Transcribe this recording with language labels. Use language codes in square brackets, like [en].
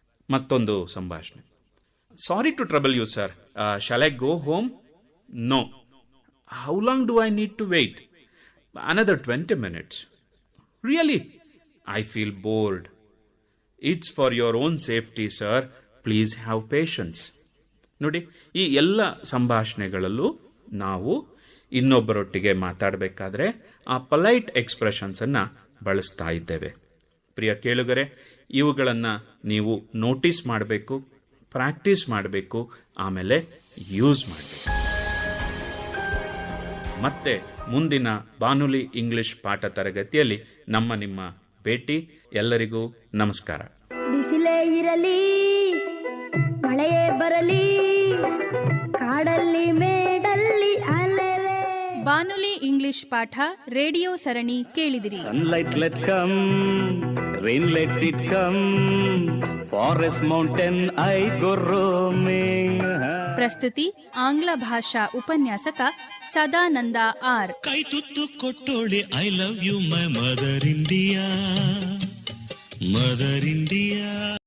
[kn] ಮತ್ತೊಂದು ಸಂಭಾಷಣೆ. [en] Sorry to trouble you, sir. Shall I go home? No. How long do I need to wait? Another 20 minutes. Really? I feel bored. It's for your own safety, sir. Please have patience. [kn] ನೋಡಿ, ಈ ಎಲ್ಲ ಸಂಭಾಷಣೆಗಳಲ್ಲೂ ನಾವು ಇನ್ನೊಬ್ಬರೊಟ್ಟಿಗೆ ಮಾತಾಡಬೇಕಾದ್ರೆ ಆ polite expressions ಅನ್ನ ಬಳಸ್ತಾ ಇದ್ದೇವೆ. ಪ್ರಿಯ ಕೇಳುಗರೆ, ಇವುಗಳನ್ನು ನೀವು ನೋಟಿಸ್ ಮಾಡಬೇಕು, ಪ್ರಾಕ್ಟೀಸ್ ಮಾಡಬೇಕು, ಆಮೇಲೆ ಯೂಸ್ ಮಾಡಬೇಕು. ಮತ್ತೆ ಮುಂದಿನ ಬಾನುಲಿ ಇಂಗ್ಲಿಷ್ ಪಾಠ ತರಗತಿಯಲ್ಲಿ ನಿಮ್ಮ ಭೇಟಿ. ಎಲ್ಲರಿಗೂ ನಮಸ್ಕಾರ. ಬಿಸಿಲೇ ಇರಲಿ, ಮಳೆಯೇ ಬರಲಿ, ಕಾಡಲ್ಲಿ ಮೇಡಲ್ಲಿ ಅಲೆರೆ. ಬಾನುಲಿ ಇಂಗ್ಲಿಷ್ ಪಾಠ ರೇಡಿಯೋ ಸರಣಿ ಕೇಳಿದಿರಿ. [en] Sunlight let come, rain let it come, forest mountain I go roaming. [kn] ಪ್ರಸ್ತುತಿ ಆಂಗ್ಲ ಭಾಷಾ ಉಪನ್ಯಾಸಕ ಸದಾನಂದ ಆರ್. ಕೈ ತುತ್ತು ಕೊಟ್ಟೋಳೆ, [en] I love you my mother India, [kn] mother India.